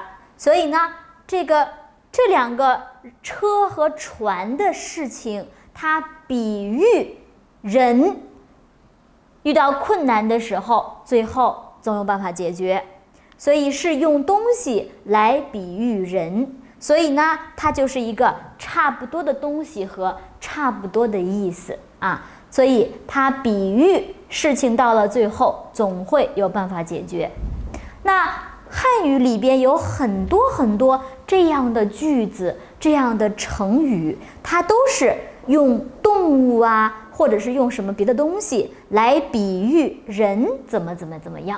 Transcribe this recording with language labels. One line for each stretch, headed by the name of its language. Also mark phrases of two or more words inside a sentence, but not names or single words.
Chinese: 所以呢，這兩個車和船的事情，它比喻人遇到困難的時候，最後總有辦法解決。所以是用東西來比喻人，所以呢，它就是一个差不多的東西和差不多的意思啊。所以它比喻事情到了最後，總會有辦法解決。那漢語裡邊有很多很多這樣的句子，這樣的成語，它都是用動物啊，或者是用什麼別的東西來比喻人怎麼樣。